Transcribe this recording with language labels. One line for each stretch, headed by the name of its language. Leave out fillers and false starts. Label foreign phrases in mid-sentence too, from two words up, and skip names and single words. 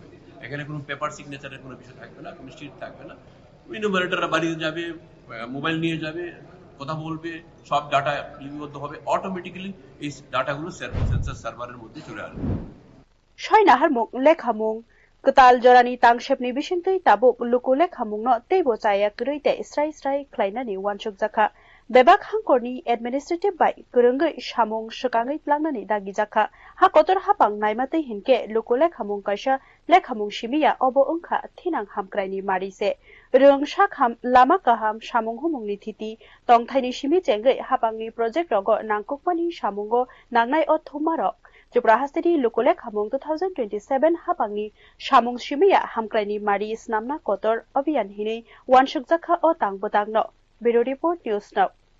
Bangla: এখানে কোনো পেপার সিগনেচারের কোনো বিষয় থাকবে না, কোনো শিট থাকবে না। ইনুমারেটররা বাড়িতে যাবে, মোবাইল নিয়ে যাবে, কথা বলবে, সব ডাটা লিপিবদ্ধ হবে, অটোমেটিক্যালি এই ডাটাগুলো
English: census server
Bangla: মধ্যে চলে আসবে।
Kok Borok: ছয় নাহার মুখ লেখামুং Ketal jorani tangshepni bisingtui tabuk lukule khamungno teibo chaya kruite srai khlainani wansuk jaka bebak hangkorni administrative bai kurungai samung sukangai plangnani dagi jaka ha kotor hapang naimatei hinke lukule khamung kaisa lekhamung simiya obo ongkha thinang hamkraini marise rung sakham lama kaham samung humungni thiti tongthaini simi chengai hapangni project rogo nangkukmani samungo nangnai o thumarok Tripura hasteni lukule khamung 2027 hapangni samung simiya hamkraini mari snamna kotor abiyan hinei wansuk jaka o tangbotangno Bureau Report News Now.